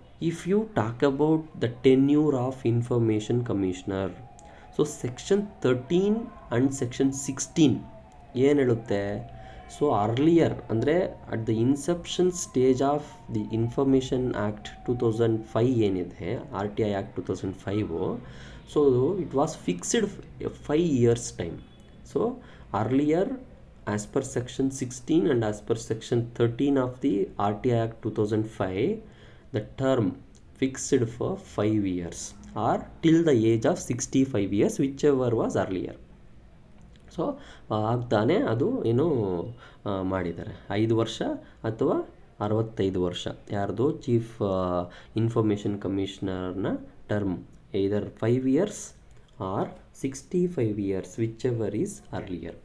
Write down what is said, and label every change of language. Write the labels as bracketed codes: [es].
[en] if you talk about the tenure of information commissioner, so section 13 and section 16 [kn] ಏನು ಹೇಳುತ್ತೆ? [en] So earlier ಅಂದರೆ at the inception stage of the information act 2005 ಏನಿದೆ, RTI act 2005, so it was fixed 5 years time. So earlier as per section 16 and as per section 13 of the RTI act 2005, the term fixed for 5 years or till the age of 65 years, whichever was earlier. [kn] So ಆಗ್ತಾನೆ ಅದು ಏನು ಮಾಡಿದ್ದಾರೆ, 5 ವರ್ಷ ಅಥವಾ 65 ವರ್ಷ ಯಾರ್ದು chief information ಕಮಿಷನರ್ನ term, [en] either 5 years or 65 years, whichever is earlier.